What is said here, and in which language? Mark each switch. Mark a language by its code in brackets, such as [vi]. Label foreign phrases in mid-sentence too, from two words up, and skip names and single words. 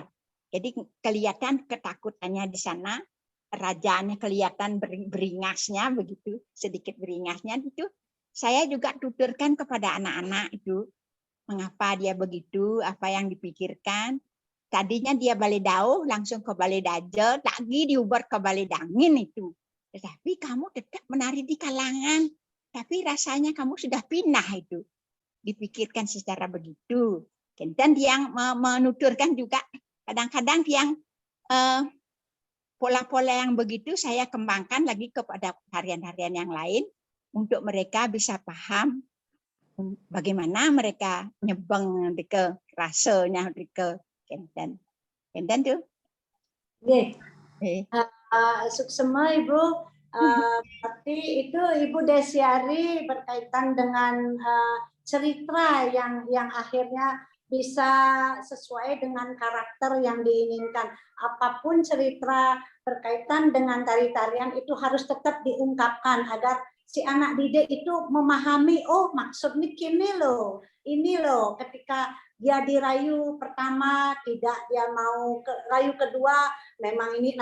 [id] Jadi kelihatan ketakutannya di sana, rajanya kelihatan beringasnya begitu, sedikit beringasnya itu. Saya juga tuturkan kepada anak-anak itu, mengapa dia begitu, apa yang dipikirkan. Tadinya dia Balai Dauh, langsung ke Balai Daje, lagi diubar ke Balai Dangin itu. Tetapi kamu tetap menari di kalangan, tapi rasanya kamu sudah pindah itu. Dipikirkan secara begitu. Dan yang menuturkan juga, kadang-kadang yang pola-pola yang begitu saya kembangkan lagi kepada tarian-tarian yang lain, untuk mereka bisa paham bagaimana mereka nyebeng ke rasanya ke Kenten tuh. Nggih. Suksema Ibu, berarti itu Ibu Desiari berkaitan dengan cerita yang akhirnya bisa sesuai dengan karakter yang diinginkan. Apapun cerita berkaitan dengan tari-tarian itu harus tetap diungkapkan agar si anak didik itu memahami, oh maksudnya ini loh, ketika dia dirayu pertama tidak dia mau rayu kedua memang ini.